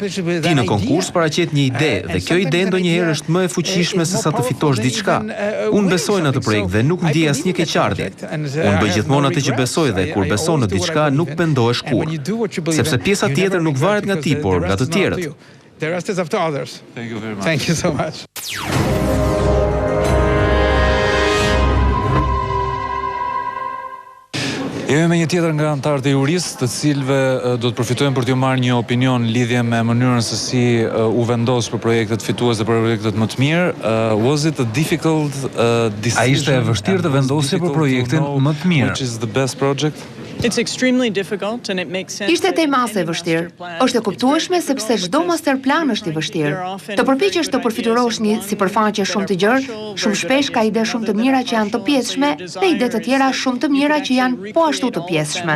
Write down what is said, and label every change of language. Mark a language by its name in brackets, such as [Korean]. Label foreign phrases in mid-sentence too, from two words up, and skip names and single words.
[Albanian] Ti në konkurs paraqet një ide dhe kjo ide ndonjëherë është më e fuqishme se sa të fitosh diçka. Unë besoj në atë projekt dhe nuk ndjej asnjë keqardhje. Unë bëj gjithmonë atë që besoj dhe kur beson në diçka nuk pendohesh kurrë. Sepse pjesa tjetër nuk varet nga ti, por nga të tjerët. [English] The rest is up to others. Thank you very much. Thank you so much. [Albanian] Jemi me një tjetër nga anëtarët e Jurisë, të cilëve do të përfitojmë për t'ju marrë një opinion lidhje me mënyrën se si u vendos për projektet fituese dhe për projektet më të mirë. [English] Was it a difficult decision? [Albanian] A ishte e vështirë të vendosje për projektin më të mirë? [English] Which is the best project? [Albanian] Ishte tej mase e vështirë. Është e kuptueshme sepse çdo masterplan është i vështirë. Të përpiqesh të përfiturosh një sipërfaqe shumë të gjerë, shumë shpesh ka ide shumë të mira që janë të pjesshme dhe ide të tjera shumë të mira që janë po ashtu të pjesshme.